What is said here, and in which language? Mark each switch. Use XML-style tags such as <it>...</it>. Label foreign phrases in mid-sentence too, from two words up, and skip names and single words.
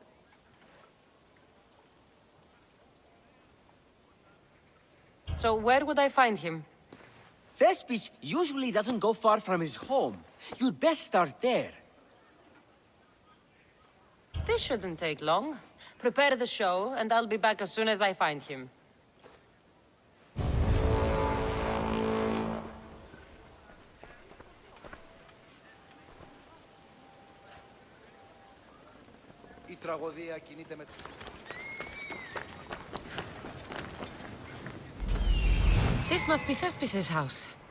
<en>So where would I find him? Thespis usually doesn't go far from his home. You'd best start there. This shouldn't take long. Prepare the show, and I'll be back as soon as I find him.</en> <el>Η τραγωδία κινείται με...</el> <en>This must be Thespis' house.</en>